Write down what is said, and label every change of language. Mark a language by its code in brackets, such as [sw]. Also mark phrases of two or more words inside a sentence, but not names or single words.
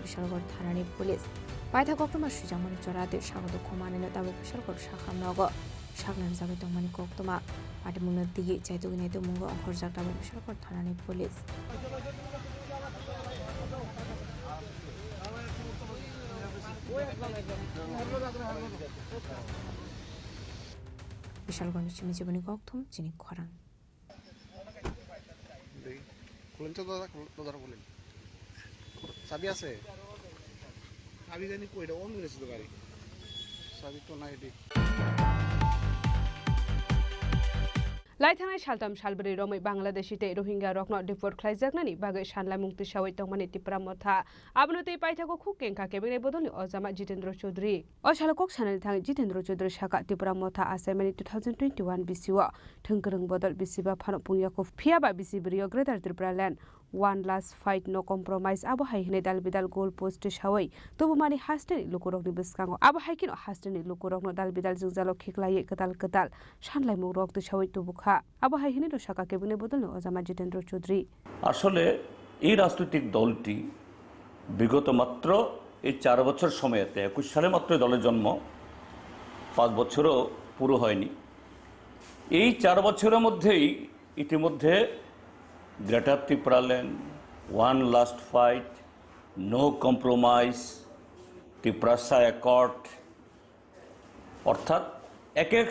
[trp] bishalgor thanani police paitha koktoma sujamani chorate sagodo khumane no tabo bishalgor shakham nogo shagnar jagai tongmani koktoma pati muni digi chaitu ginai to mungo ankhor jak tabo bishalgor thanani police bishalgor ni chimi jiboni koktom Chini Khorang [bn] খুলেন তো দাদা বলেন চাবি আছে চাবি জানি কইটা অন করেছিল গাড়ি চাবি তো নাই দিক [trp] Laithangai shaltam shalbari romai Bangladeshi te Rohingya rokno deport khlaijaknani bagai sanlai mungti sawai tongmani Tripura motha abnoti paithako khukengka kebene bodolni ojama Jitendra Chaudhary o shalakok sanali thangi Jitendra Chaudhary saka Tripura motha asaimani 2021 BCO thungkrung bodol bisiba phano pungyako phiaba bisibrio [en] Greater Tripura land one last fight no compromise [trp] abo haihine dalbidal goal post sawai tobumani hasteni lukurokni biskango abo haikino hasteni lukurokno dalbidal jingjalo khiklai ketal sanlai mungrok tu sawai tobukha abo haihine do saka kebune bodolni ojama Jitendra Chaudhary [bn] আসলে এই রাজনৈতিক দলটি বিগত মাত্র এই 4 বছর সময়তে 21 সালে মাত্র দলের জন্ম 5 বছরও পুরো হয়নি এই 4 বছরের মধ্যেই ইতিমধ্যে [en] Greater Tripura land one last fight no compromise [bn] ত্রিপুরাসা অ্যাকর্ড অর্থাৎ এক এক